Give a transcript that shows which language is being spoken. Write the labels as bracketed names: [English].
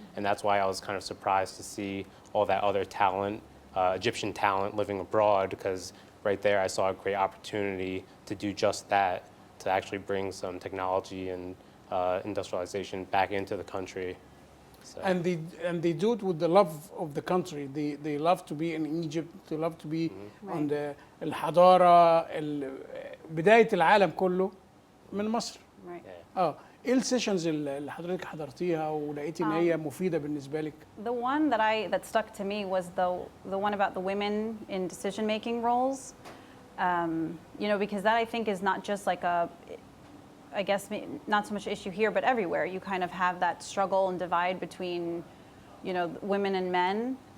[English] And that's why I was kind of surprised to see all that other talent, Egyptian talent living abroad, because right there I saw a great opportunity to do just that, to actually bring some technology and industrialization back into the country. So. and they do it with the love of the country. They love to be in Egypt. They love to be on the [Arabic] الحضارة بداية العالم كله من مصر. [English] Right. [Arabic] ايه السيشنز اللي حضرتك حضرتيها ولقيتي ان هي مفيدة بالنسبة لك؟ [English] The one that stuck to me was the one about the women in decision-making roles. Because that I think is not just like I guess not so much issue here, but everywhere. You kind of have that struggle and divide between, women and men.